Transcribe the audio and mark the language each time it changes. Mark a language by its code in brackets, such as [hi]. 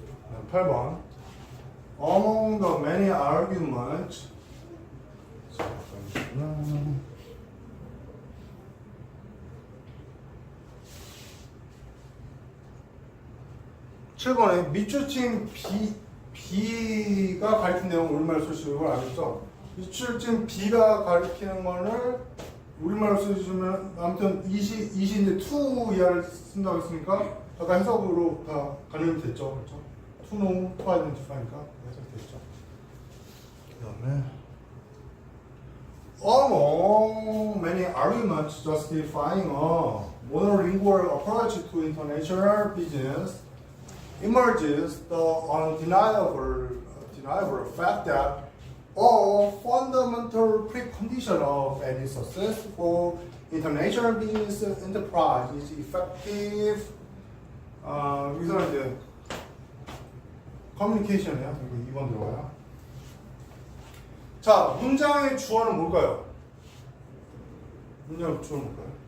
[ko] 네, 8번. [en] Among the many arguments [ko] 7번에 밑줄 친 B가 가리킨 내용을 우리말로 쓰시는 걸 알겠죠? 밑줄 친 B가 가리키는 거를 우리말로 쓰시면 아무튼 이시 이제 to 이하를 쓴다고 했으니까 아까 해석으로 다 가늠이 됐죠. 그렇죠? [en] to know, to identify [ko] 니까 해석됐죠. [en] 그다음에 among many arguments justifying a monolingual approach to international business emerges the undeniable fact that a fundamental precondition of any successful international business enterprise is effective. [ko] 여기서는 이제 커뮤니케이션이야. 이거 2번 들어가요. 자, 문장의 주어는 뭘까요? 문장의 주어는 뭘까요?